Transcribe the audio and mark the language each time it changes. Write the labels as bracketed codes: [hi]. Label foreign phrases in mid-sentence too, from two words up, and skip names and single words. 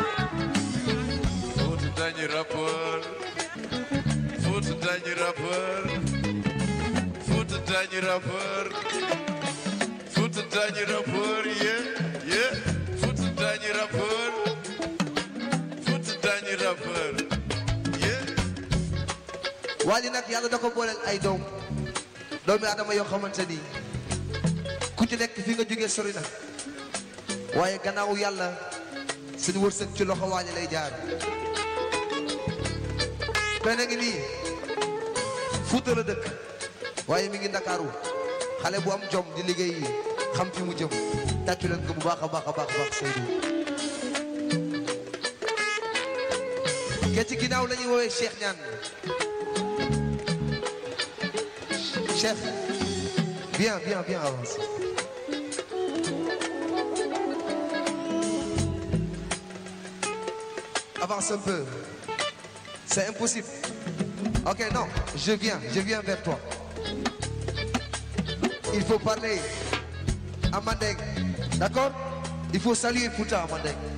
[wo] Fouta dañi rapport Fouta dañi rapport Fouta dañi rapport Fouta dañi rapport ye Fouta dañi rapport Fouta dañi rapport ye waa ji nag Yàlla da ko booleel ay doomi Adama yoo xamante ni ku ci nekk fi nga jógee sori na waaye gannaaw Yàlla seen wërsëg ci loxo waa ji lay jaar benn ngi nii Fuuta la dëkk waaye mi ngi Ndakaaru xale bu am jom di liggéey xam fi mu jëm tàccu leen ko bu baax a baax a baax a baax Seydou ke ci ginnaaw la ñuy woowee Cheikh Niane [fr] Chef viens avance avance un peu c'est impossible ok non je viens vers toi il faut parler à Mandeng d'accord il faut saluer Fouta à Mandeng